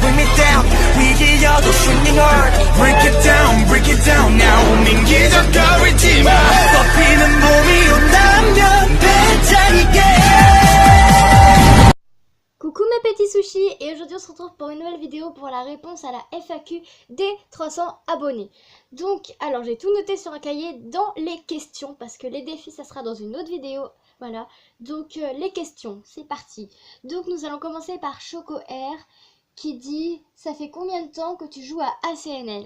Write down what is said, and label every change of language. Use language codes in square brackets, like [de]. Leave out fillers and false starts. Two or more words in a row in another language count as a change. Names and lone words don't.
[en] down 위기여도 shining hard break it down now [ko] 민기적거리지마 덮이는 몸이 온다면 배짱이게. [fr] Coucou mes petits sushis, et aujourd'hui on se retrouve pour une nouvelle vidéo pour la réponse à la FAQ des 300 abonnés. Donc, alors j'ai tout noté sur un cahier dans les questions, parce que les défis ça sera dans une autre vidéo, voilà. Donc les questions, c'est parti. Donc nous allons commencer par Choco R qui dit « Ça fait combien de temps que tu joues à ACNL ?»